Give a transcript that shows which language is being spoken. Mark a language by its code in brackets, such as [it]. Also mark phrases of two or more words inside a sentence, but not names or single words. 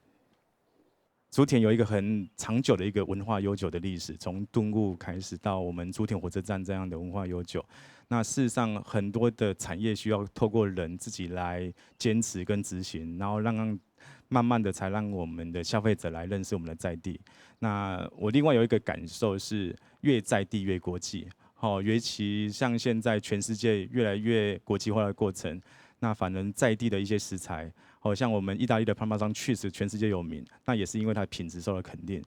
[zh] 竹田有一個很長久的一個文化悠久的歷史，從頓悟開始到我們竹田火車站這樣的文化悠久。那事實上很多的產業需要透過人自己來堅持跟執行，然後慢慢的才讓我們的消費者來認識我們的在地。那我另外有一個感受是，越在地越國際。尤其像現在全世界越來越國際化的過程，那反而在地的一些食材，像我們意大利的 [en] Parmesan cheese [zh] 全世界有名，那也是因為它的品質受到肯定。